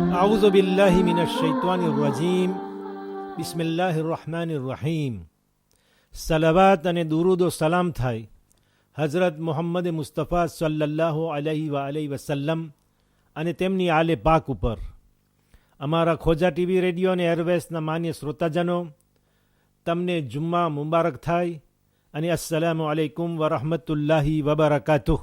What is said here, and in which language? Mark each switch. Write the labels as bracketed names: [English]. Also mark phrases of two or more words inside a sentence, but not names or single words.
[Arabic] أعوذ بالله من الشيطان الرجيم بسم الله الرحمن الرحيم [Gujarati] સલાવત અને દુરૂદ સલામ થાય હઝરત મુહમ્મદ મુસ્તફા [Arabic] صلى الله عليه وسلم [Gujarati] અને તેમની આલે પાક ઉપર. અમારા ખોજા ટીવી રેડિયો અને એરવેસના માન્ય શ્રોતાજનો, તમને જુમ્મા મુબારક થાય અને [Arabic] السلام عليكم ورحمة الله وبركاته.